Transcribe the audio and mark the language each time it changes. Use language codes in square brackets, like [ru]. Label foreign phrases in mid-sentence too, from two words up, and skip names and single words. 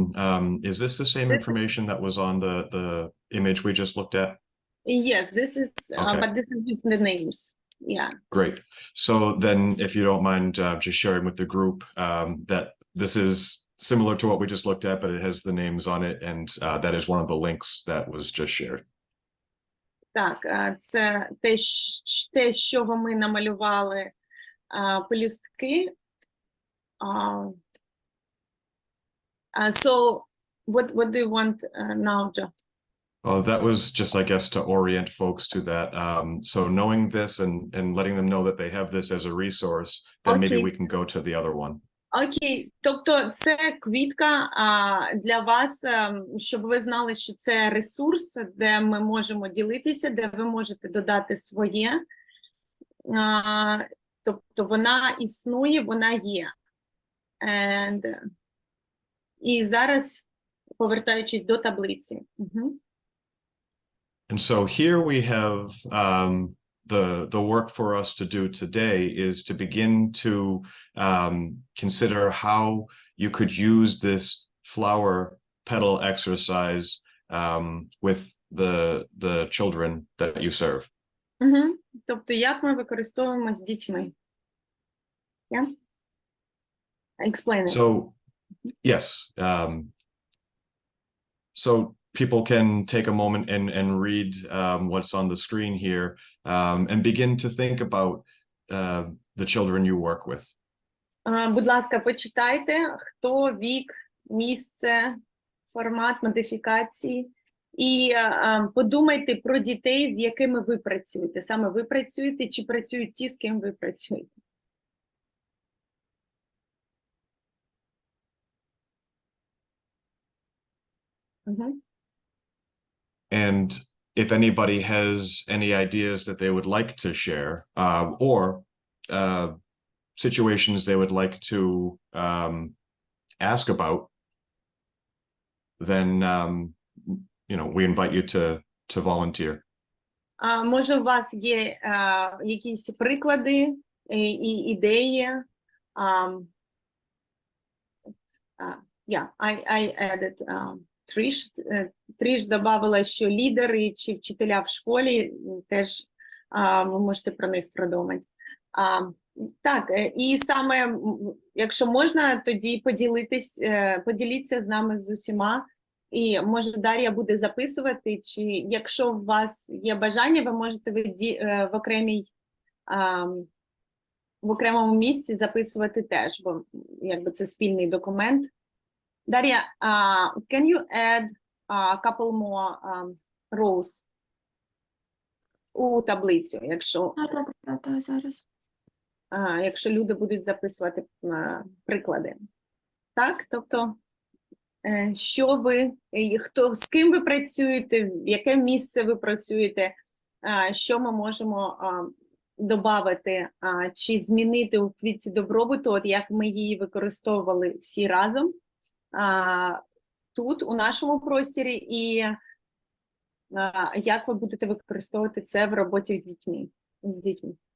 [en] Is this the same information that was on the image we just looked at? Yes, this is, Okay. but this is with the names. Yeah. Great. So then, if you don't mind just sharing with the group that this is similar to what we just looked at, but it has the names on it, and that is one of the links that was just shared. [uk] Так, це те, що ми намалювали, пелюстки. [en] So, what do you want now, Joe? Well, that was just, I guess, to orient folks to that. So knowing this and letting them know that they have this as a resource, then maybe we can go to the other one. [uk] Окей, тобто це квітка для вас, щоб ви знали, що це ресурс, де ми можемо ділитися, де ви можете додати своє. Тобто вона існує, вона є. І зараз, повертаючись до таблиці. [en] And so here we have the work for us to do today is to begin to consider how you could use this flower petal exercise with the children that you serve. [uk] Тобто, як ми використовуємо з дітьми? [en] Yeah? Explain it. So, yes. So people can take a moment and read what's on the screen here and begin to think about the children you work with. [uk] Будь ласка, почитайте, хто, вік, місце, формат модифікації. І подумайте про дітей, з якими ви працюєте. Саме ви працюєте, чи працюють ті, з ким ви працюєте. [en] And if anybody has any ideas that they would like to share, or situations they would like to ask about, then we invite you to volunteer. [uk] Може, у вас є якісь приклади і ідеї? [en] Yeah, I added [uk] Тріш добавила, що лідери чи вчителя в школі теж ви можете про них продумати. Так, і саме, якщо можна, тоді поділіться з нами з усіма. І, може, Дар'я буде записувати, чи якщо у вас є бажання, ви можете в окремому місці записувати теж, бо якби це спільний документ. Дар'я, [en] can you add a couple more rows [uk] у таблицю, якщо... Так, зараз. Якщо люди будуть записувати приклади. Так, тобто, що ви, з ким ви працюєте, в яке місце ви працюєте, що ми можемо додати чи змінити у квітці добробуту, от як ми її використовували всі разом тут, у нашому просторі, і як ви будете використовувати це в роботі з дітьми.